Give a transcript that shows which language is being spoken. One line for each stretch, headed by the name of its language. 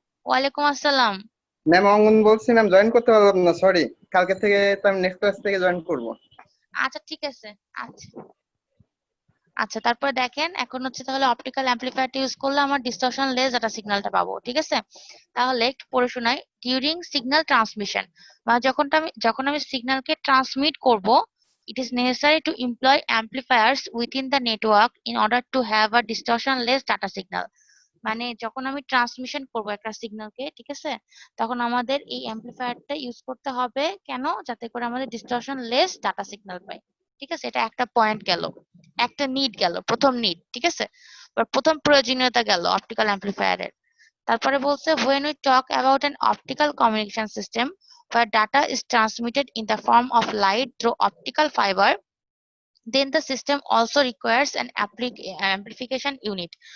Bangla: ওয়ালাইকুম আসসালাম। ম্যাম অঙ্গন বলছিলাম, জয়েন করতে পারলাম না, সরি। কালকে থেকে তো আমি নেক্সট ক্লাস থেকে জয়েন করব। আচ্ছা ঠিক আছে। আচ্ছা আচ্ছা তারপরে দেখেন এখন হচ্ছে তাহলে অপটিক্যাল অ্যাম্পলিফায়ারটা ইউজ করলে আমার ডিস্টরশন লেস ডাটা সিগন্যালটা পাবো, ঠিক আছে। তাহলে একটু পড়ে শোনাই।
English: during signal transmission
Bangla: বা যখন আমি সিগন্যালকে ট্রান্সমিট করব,
English: it is necessary to employ amplifiers within the network in order to have a distortion less data signal।
Bangla: মানে যখন আমি ট্রান্সমিশন করব একটা সিগন্যালকে, ঠিক আছে, তখন আমাদের এই অ্যাম্পলিফায়ারটা ইউজ করতে হবে কেন, যাতে করে আমাদের ডিস্টরশন লেস ডাটা সিগন্যাল পাই, ঠিক আছে। এটা একটা পয়েন্ট গেল, একটা নিড গেল, প্রথম নিড, ঠিক আছে, বা প্রথম প্রয়োজনীয়তা গেল অপটিক্যাল অ্যাম্পলিফায়ারের। তারপরে বলছে
English: when we talk about an optical communication system where data is transmitted in the form of light through optical fiber, then the system also requires an amplification unit।